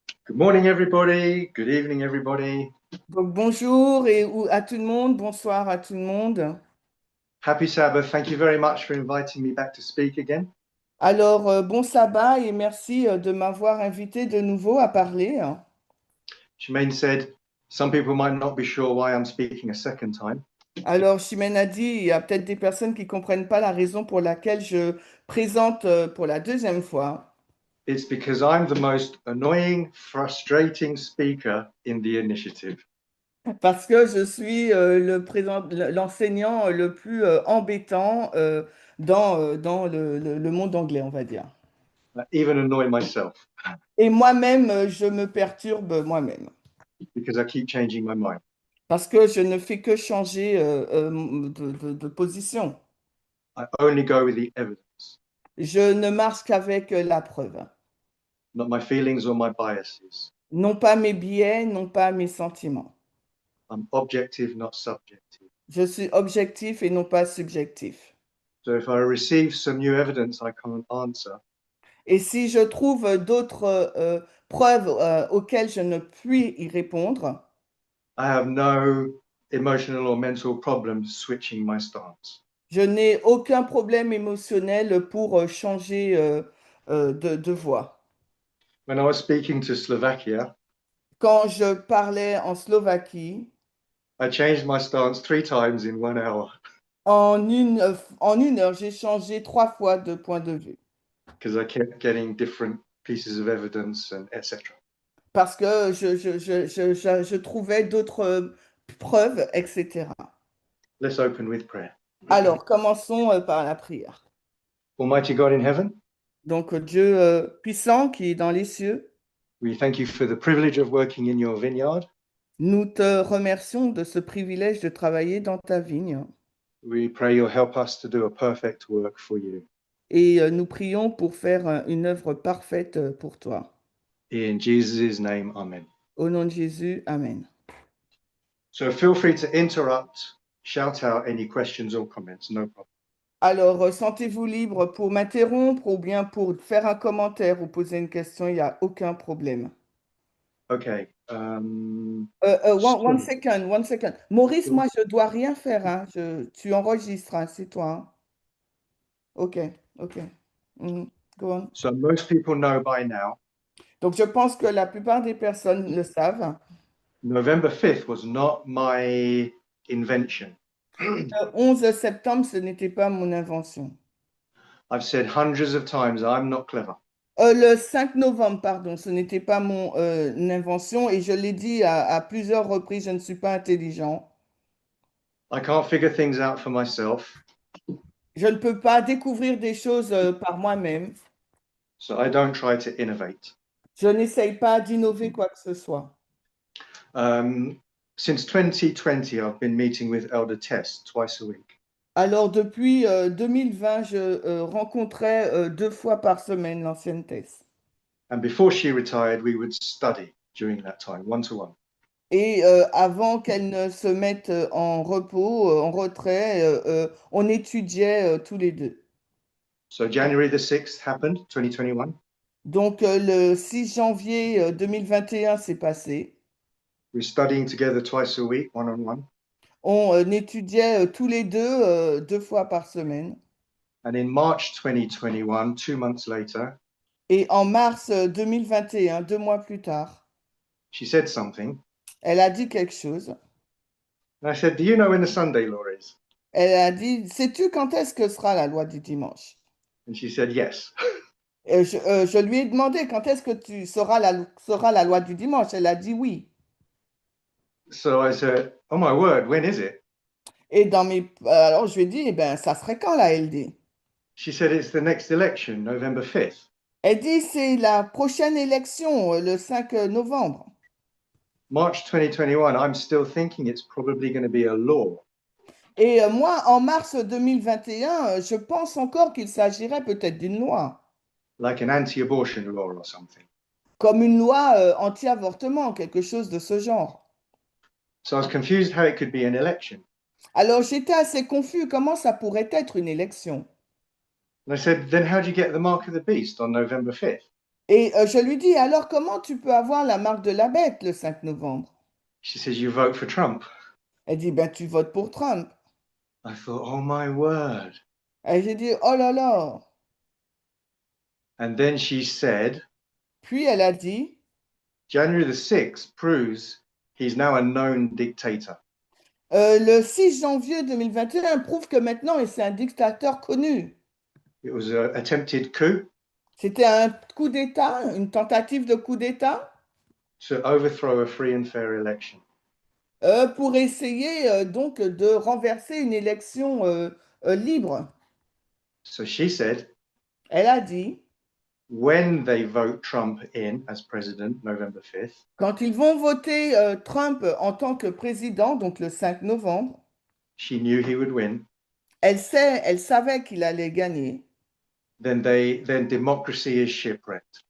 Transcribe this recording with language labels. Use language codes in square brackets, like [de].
[en] Good morning, everybody. Good evening, everybody. [fr] Donc, bonjour à tout le monde, bonsoir à tout le monde. [en] Happy Sabbath. Thank you very much for inviting me back to speak again. [fr] Alors, bon sabbat et merci de m'avoir invité de nouveau à parler. [en] Shemaine said some people might not be sure why I'm speaking a second time. [fr] Alors, Chimène a dit, il y a peut-être des personnes qui ne comprennent pas la raison pour laquelle je présente pour la deuxième fois. [en] It's because I'm the most annoying, frustrating speaker in the initiative. [fr] Parce que je suis l'enseignant le plus embêtant dans le monde anglais, on va dire. [en] I even annoy myself [fr] Et moi-même, je me perturbe moi-même. [en] because I keep changing my mind. [fr] Parce que je ne fais que changer de position. [en] I only go with the evidence, [fr] Je ne marche qu'avec la preuve. [en] not my feelings or my biases. [fr] Non pas mes biais, non pas mes sentiments. [en] I'm objective, not subjective. [fr] Je suis objectif et non pas subjectif. [en] So if I receive some new evidence I can't answer, [fr] Et si je trouve d'autres preuves auxquelles je ne puis y répondre, [en] I have no emotional or mental problems switching my stance. [fr] je n'ai aucun problème émotionnel pour changer de voix. [en] When I was speaking to Slovakia, [fr] Quand je parlais en Slovaquie, [en] I changed my stance 3 times in 1 hour [fr] en une heure, j'ai changé 3 fois de point de vue. [en] because I kept getting different pieces of evidence and etc. [fr] Parce que je trouvais d'autres preuves, etc. [en] Let's open with prayer. [fr] Alors, commençons par la prière. [en] Almighty God in heaven, [fr] Donc, Dieu puissant qui est dans les cieux, [en] we thank you for the privilege of working in your vineyard. [fr] nous te remercions de ce privilège de travailler dans ta vigne [en] We pray you'll help us to do a perfect work for you. [fr] et nous prions pour faire une œuvre parfaite pour toi. [en] In Jesus' name, amen. [fr] Au nom de Jésus, Amen. [en] So feel free to interrupt, shout out any questions or comments, no problem. [fr] Alors, sentez-vous libre pour m'interrompre ou bien pour faire un commentaire ou poser une question, il n'y a aucun problème. [en] Okay. One second, one second. [fr] Maurice, moi, je dois rien faire, hein. Tu enregistres, hein, c'est toi, hein. [en] OK, OK. Go on. So most people know by now, [fr] Donc, je pense que la plupart des personnes le savent. [en] November 5th was not my invention. [fr] Le 11 septembre, ce n'était pas mon invention. [en] I've said hundreds of times, I'm not clever. [fr] Le 5 novembre, pardon, ce n'était pas mon invention et je l'ai dit à plusieurs reprises, je ne suis pas intelligent. [en] I can't figure things out for myself, [fr] Je ne peux pas découvrir des choses par moi-même. [en] so I don't try to innovate. [fr] Je n'essaye pas d'innover quoi que ce soit. [en] Since 2020, I've been meeting with Elder Tess twice a week. [fr] Alors, depuis 2020, je rencontrais 2 fois par semaine l'ancienne thèse. [en] And before she retired, we would study during that time, one to one. [fr] Et avant qu'elle ne se mette en repos, en retrait, on étudiait tous les deux. [en] So January the 6th happened, 2021. [fr] Donc, le 6 janvier 2021 s'est passé. [en] We're studying together twice a week, one on one. [fr] On étudiait tous les deux 2 fois par semaine. [en] And in March 2021, 2 months later, [fr] Et en mars 2021, 2 mois plus tard, [en] she said something. [fr] elle a dit quelque chose. [en] And I said, do you know when the Sunday law is? [fr] Elle a dit, sais-tu quand est-ce que sera la loi du dimanche? [en] And she said, yes. [fr] Je lui ai demandé quand est-ce que tu sera la loi du dimanche. Elle a dit oui. [en] So I said, oh my word, when is it? [fr] Et alors je lui ai dit, eh ben, ça serait quand la LD? [en] She said, it's the next election, November 5th. [fr] Elle dit, c'est la prochaine élection, le 5 novembre. [en] March 2021, I'm still thinking it's probably going to be a law. [fr] Et moi, en mars 2021, je pense encore qu'il s'agirait peut-être d'une loi, [en] like an anti-abortion law or something. [fr] comme une loi anti-avortement, quelque chose de ce genre. [en] So I was confused how it could be an election. [fr] Alors j'étais assez confus, comment ça pourrait être une élection? [en] And I said, then how do you get the mark of the beast on November 5th? [fr] Et je lui dis, alors comment tu peux avoir la marque de la bête le 5 novembre? [en] She says, you vote for Trump. [fr] Elle dit, ben tu votes pour Trump. [en] I thought, oh my word. [fr] Et j'ai dit, oh là là. [en] And then she said, [fr] Puis elle a dit, [en] January the 6th proves he's now a known dictator. [fr] le 6 janvier 2021 prouve que maintenant c'est un dictateur connu. [en] It was an attempted coup [fr] C'était un coup d'État, une tentative de coup d'État [en] to overthrow a free and fair election. [fr] pour essayer donc de renverser une élection libre. [en] So she said, [fr] Elle a dit, [en] when they vote Trump in as president, November 5th, [fr] quand ils vont voter Trump en tant que président, donc le 5 novembre, [en] she knew he would win. [fr] elle savait qu'il allait gagner. [en] Then democracy is shipwrecked.